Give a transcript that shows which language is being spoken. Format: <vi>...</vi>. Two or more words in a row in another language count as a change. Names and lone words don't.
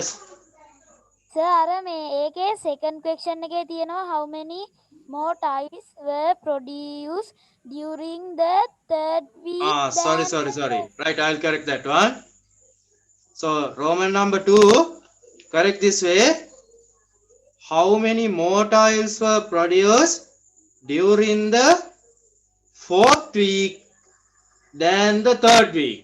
<en>Sir,</en> <si>අර මේ ඒකේ</si> <en>second question</en> <si>එකේ තියෙනවා</si> <en>how many more tiles were produced during the third week. Sorry. Right, I'll correct that one. So Roman number 2, correct this way. How many more tiles were produced during the fourth week than the third week?</en>